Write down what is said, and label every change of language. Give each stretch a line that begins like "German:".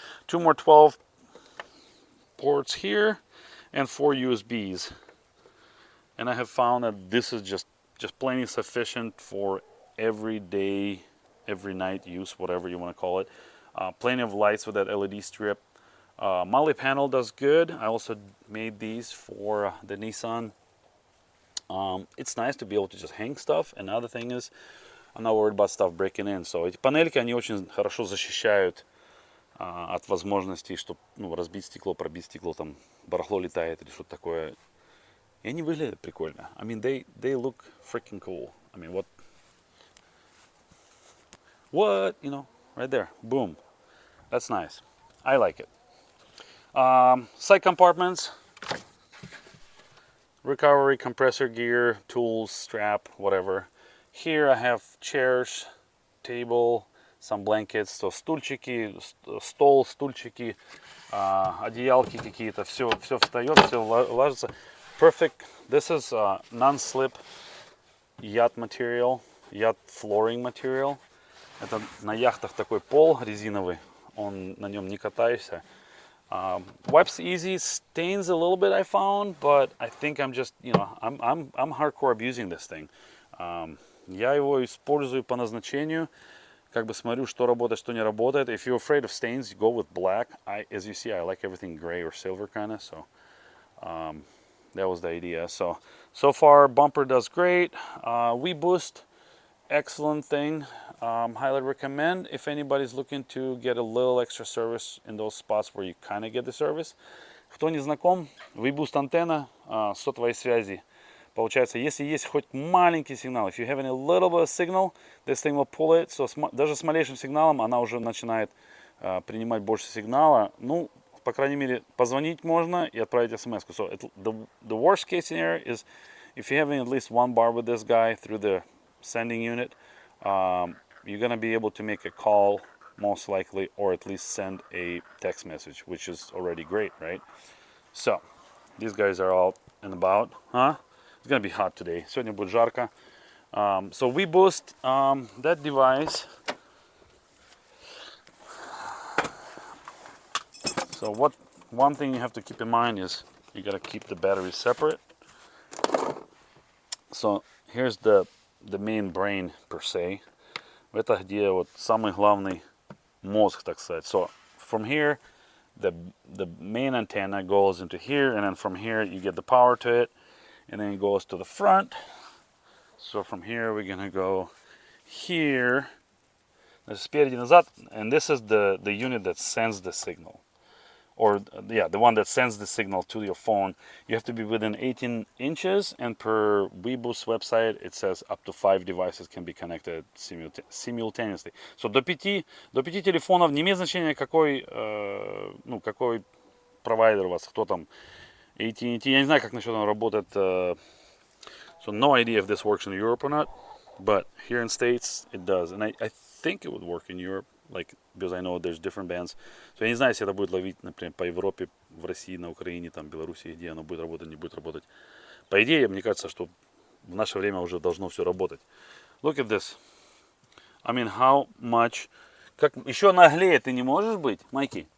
English: Two more 12 ports here and 4 USBs, and I have found that this is just plenty sufficient for every day, every night use, whatever you want to call it. Plenty of lights with that LED strip. Moly panel does good. I also made these for the Nissan. It's nice to be able to just hang stuff, and another thing is I'm not worried about stuff breaking in.
Russian: So эти панельки, они очень хорошо защищают от возможностей, что, ну, разбить стекло, пробить стекло, там барахло летает или что-то такое. И они выглядят прикольно.
English: I mean, they look freaking cool. I mean, what, you know, right there, boom. That's nice. I like it. Side compartments, recovery, compressor gear, tools, strap, whatever. Here I have chairs, table, some blankets, so
Russian: стульчики, стол, стульчики, одеялки какие-то, все встает, все ложится.
English: Perfect. This is non-slip yacht material, yacht flooring material.
Russian: Это на яхтах такой пол резиновый, он на нем не катаешься.
English: Wipes easy, stains a little bit I found, but I think I'm just, you know, I'm hardcore abusing this thing.
Russian: Я его использую по назначению, как бы смотрю, что работает, что не работает.
English: If you're afraid of stains, go with black. As you see, I like everything gray or silver kind of, so that was the idea. So far, bumper does great. We boost, excellent thing. Highly recommend if anybody's looking to get a little extra service in those spots where you kind of get the service.
Russian: Кто не знаком, WeBoost антенна сотовой связи. Получается, если есть хоть маленький сигнал,
English: if you have any little bit of signal, this thing will pull it.
Russian: So даже с малейшим сигналом она уже начинает принимать больше сигнала. Ну, по крайней мере, позвонить можно и отправить смс.
English: So the worst case scenario is if you're having at least one bar with this guy through the sending unit, you're going to be able to make a call most likely, or at least send a text message, which is already great, right? So these guys are all and about, huh? It's going to be hot today.
Russian: Сегодня будет жарко.
English: So we boost that device. So one thing you have to keep in mind is you got to keep the batteries separate. So here's the main brain per se. Это где вот самый главный мозг, так сказать. So from here, the main antenna goes into here, and then from here you get the power to it, and then it goes to the front. So from here we're gonna go here.
Russian: Спереди назад,
English: and this is the unit that sends the signal. Or yeah, the one that sends the signal to your phone. You have to be within 18 inches, and per WeBoost website it says up to 5 devices can be connected simultaneously.
Russian: So до 5 телефонов, не имеет значения какой, ну, какой провайдер у вас, кто там, AT&T, я не знаю, как насчет он работает.
English: So no idea if this works in Europe or not. But here in States it does. And I think it would work in Europe, like, because I know there's different bands.
Russian: So я не знаю, если это будет ловить, например, по Европе, в России, на Украине, там, Белоруссии, где оно будет работать, не будет работать. По идее, мне кажется, что в наше время уже должно все работать.
English: Look at this. I mean, how much...
Russian: Как еще наглее ты не можешь быть, Майки?